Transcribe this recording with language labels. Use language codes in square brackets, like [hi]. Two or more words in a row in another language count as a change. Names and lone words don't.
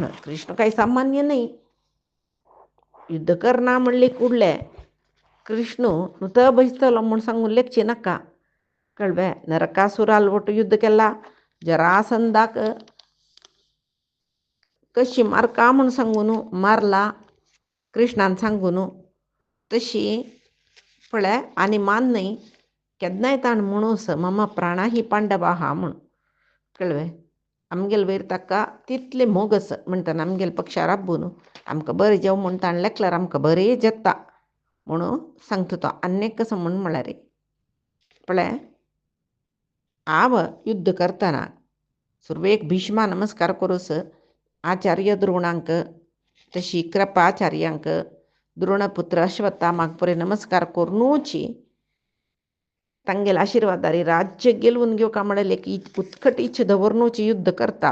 [kok] कृष्ण काही सामान्य नाही. युद्ध करना म्हणले कुडले कृष्ण नुत बसतलो म्हूण सांगून लेखचे नाका कळ्ळें. नरकासुराल वटू युद्ध केला. जरासंधाक कशी मारका म्हूण सांगून मारला कृष्णान सांगून. तशी पळय आनी मान न्हय केन्नाय ताण म्हणूस [sa] मम प्राणा ही पांडवा [kok] हा म्हूण कळ्ळें. आमगेल वयर ताका तितले मोगस म्हणटना आमगेल पक्षार राबून आमकां बरें जेव म्हूण ताण लेखल्यार आमकां बरें जेता म्हणून सांगता तो. आनीक कसो म्हूण म्हळ्यार पळय हांव युद्ध करतना सुरवेक भीष्मा नमस्कार करूस आचार्य द्रोणांक तशी कृपाचार्यांक द्रोणपुत्र अश्वत्थामाक परे नमस्कार करूनची तांगेले आशिर्वादारी राज्य गेलवून घेवका म्हणले की उत्कट इच्छा दवरूनची युद्ध करता.